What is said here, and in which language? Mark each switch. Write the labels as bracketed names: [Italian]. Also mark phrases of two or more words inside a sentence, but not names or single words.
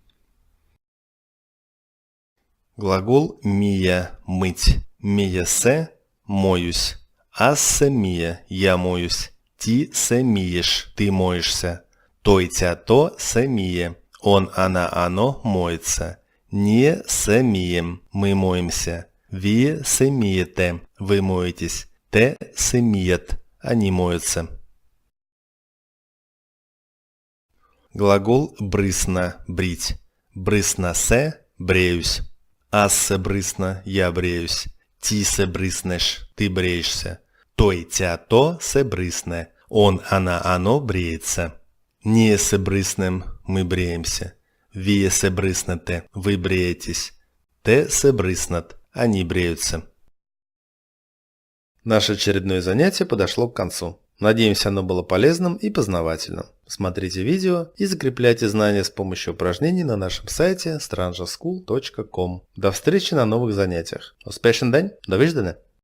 [Russian] Глагол мия – мыть. [Bulgarian] Мия се – моюсь. Аз се мия – [Russian] я моюсь. [Bulgarian] Ти се миешь – [Russian] ты моешься. [Bulgarian] Той, тя, то се мие. [Russian] Он, она, оно моется. [Bulgarian] Не се мием [Russian] – мы моемся. [Bulgarian] Вие се миете – [Russian] вы моетесь. [Bulgarian] Те се мият – [Russian] они моются. Глагол брысна – брить. [Bulgarian] Брысна се – бреюсь. Аз се брысна – [Russian] я бреюсь. [Bulgarian] Ти се брыснеш – [Russian] ты бреешься. [Bulgarian] Той, тя, то се брысне. [Russian] Он, она, оно бреется. [Bulgarian] Не се брыснем – [Russian] мы бреемся. [Bulgarian] Вие се брыснете – [Russian] вы бреетесь. [Bulgarian] Те се брыснат – [Russian] они бреются. Наше очередное занятие подошло к концу. Надеемся, оно было полезным и познавательным. Смотрите видео и закрепляйте знания с помощью упражнений на нашем сайте strangeschool.com. До встречи на новых занятиях. [Bulgarian] Успешен день! До виждане!